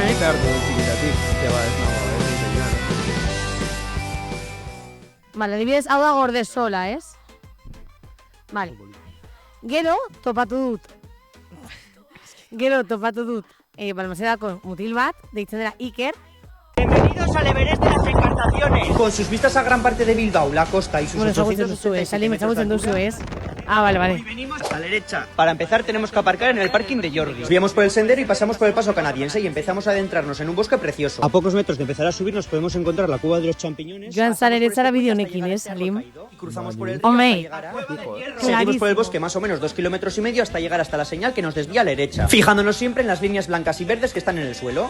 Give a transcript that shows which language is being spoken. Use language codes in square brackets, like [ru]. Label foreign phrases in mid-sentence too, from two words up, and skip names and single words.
[eu] Eta hartu dut txikitatik. Eta ez nago, ez diseñoan. Vale, adibidez, hau da gorde sola, ez? Vale. Gero, topatu dut. Gero topatu dut, Balmasedako mutil bat, deitzen dela Iker. [es] Bienvenidos al Everest de las Encartaciones. Con sus vistas a gran parte de Bilbao, la costa y sus Bueno, 867 [eu] Salim, [es] metros de [eu] ezagutzen duzu, [es] altura. [eu] ez? [es] Ah, vale. Hoy venimos a la derecha. Para empezar tenemos que aparcar en el parking de Jordi. Subíamos por el sendero y pasamos por el paso canadiense y empezamos a adentrarnos en un bosque precioso. A pocos metros de empezar a subir nos podemos encontrar la cueva de los champiñones. [eu] Joan [es] Pasamos por Zareretzara este puente [eu] bideo [es] hasta [eu] honekin, [es] llegar [eu] ez, al Cerro Salim? [es] Caído y cruzamos por el río Hombre. hasta llegar a... Seguimos por el bosque más o menos 2,5 kilómetros hasta llegar hasta la señal que nos desvía a la derecha, fijándonos siempre en las líneas blancas y verdes que están en el suelo.